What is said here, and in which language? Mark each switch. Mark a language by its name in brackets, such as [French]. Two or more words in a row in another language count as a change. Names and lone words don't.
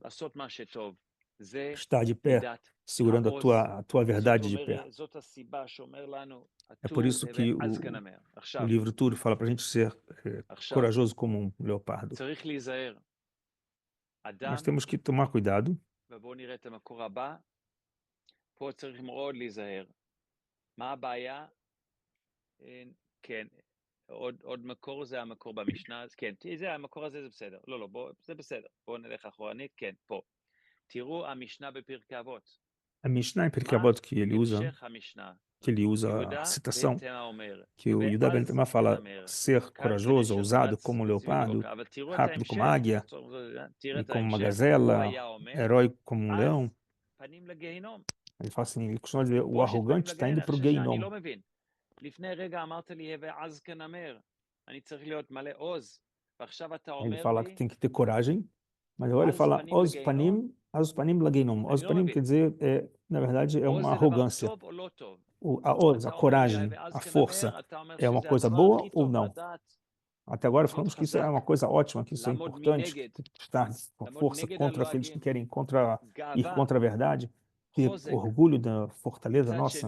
[Portuguese] Está de pé, segurando a tua verdade de pé. É por isso que o livro Tudo fala para a gente ser corajoso como um leopardo. Nós temos que tomar cuidado. [Hebrew] עוד מקור זה המקור במשנה, כן, זה המקור הזה, זה בסדר, לא, זה בסדר, בואו נלך אחורנית, כן, פה. תראו המשנה בפרקי אבות. [Portuguese] המשנה em Pirkei Avot que ele usa a citação que o Yehuda ben Tema fala ser corajoso, ousado como um leopardo, rápido como a águia e como uma gazela, herói como um leão. Ele fala assim, ele costuma dizer, o arrogante está indo para o Geinom. [Hebrew] לפני רגע אמרת לי, ואז כנמר, אני צריך להיות מלא עוז, ועכשיו אתה אומר לי... [Portuguese] Ele fala que tem que ter coragem, mas agora ele fala, [Hebrew] עז פנים לגיהנום. עז פנים [Portuguese] quer dizer, na verdade, é uma arrogância. A coragem, a força, é uma coisa boa ou não? Até agora falamos que isso é uma coisa ótima, que isso é importante, estar com força contra aqueles que querem ir contra a verdade, ter orgulho da fortaleza nossa.